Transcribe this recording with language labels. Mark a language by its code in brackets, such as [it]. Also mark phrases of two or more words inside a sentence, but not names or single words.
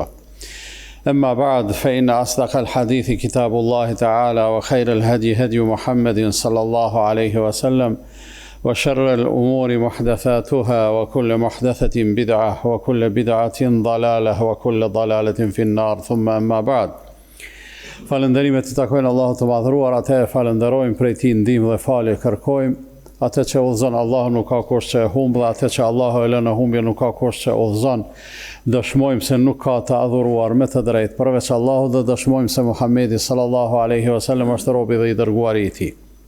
[ar] أما بعد فإن أصدق الحديث كتاب الله تعالى وخير الهدي هدي محمد صلى الله عليه وسلم وشر الأمور محدثاتها وكل محدثة بدعة وكل بدعة ضلالة وكل ضلالة في النار ثم أما بعد. [sq] Falënderimet të takojnë Allahut të madhëruar, atë e falenderojmë, prej tij ndihmë dhe falje kërkojmë. Atë që udhëzon Allahu nuk ka kush që e humb, dhe atë që Allahu e lën në humbje nuk ka kush që udhëzon. Dëshmojmë se nuk ka të adhuruar me të drejtë përveç Allahut dhe dëshmojmë se Muhamedi [ar] صلى الله عليه وسلم [sq] është robi dhe i dërguari i tij.